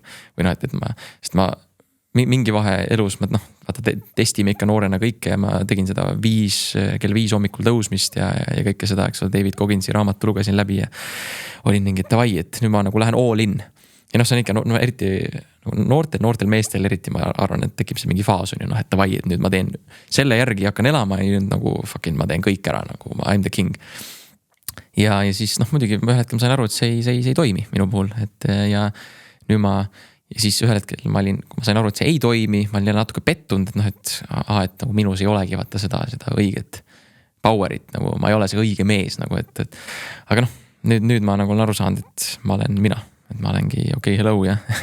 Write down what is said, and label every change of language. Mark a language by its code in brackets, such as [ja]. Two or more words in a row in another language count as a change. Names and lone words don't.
[et] Või et sest ma mingi vahe elus, vaata testime ikka noorena kõike ja ma tegin seda kell 5 hommikul tõusmist ja kõike seda, eks ole, David Gogginsi raamatu lugesin läbi ja olin mingi, et davai, et nüüd ma nagu lähen [en] all in. [et] Ja see on ikka, eriti noortel meestel eriti ma arvan, et tekib see mingi faas on ju, et davai, et nüüd ma teen selle järgi ja hakkan elama ja nüüd nagu fucking ma teen kõik ära, nagu [en] I'm the king. [et] Ja siis muidugi ühel hetkel ma sain aru, et see ei toimi minu puhul, et ja nüüd ja siis ühel hetkel kui ma sain aru, et see ei toimi, ma olin natuke pettunud, et nagu minus ei olegi vaata seda õiget powerit, nagu ma ei ole see õige mees nagu, aga nüüd ma nagu olen aru saanud, et ma olen mina, et ma olengi okei, hello ja